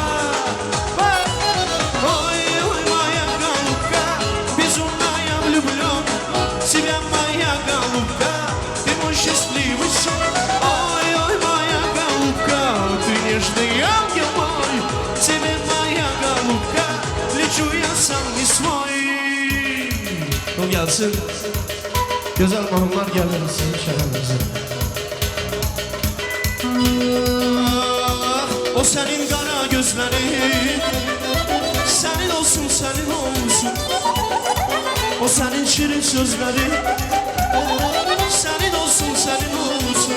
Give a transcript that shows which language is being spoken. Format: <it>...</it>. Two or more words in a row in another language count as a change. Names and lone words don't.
<ru>Ой, ой, моя голубка, безумно я влюблен. Тебя моя голубка, ты мой счастливый сон. Ой, ой, моя голубка, ты нежный ангел мой. Тебе моя голубка, lечу я сам не свой.</ru> <tr>O gelsin. Güzel mahumlar gelir sizin şehrinize. Ah, o senin kara gözlerin, senin olsun, senin olsun. O senin şirin sözlerin, senin olsun, senin olsun.</tr>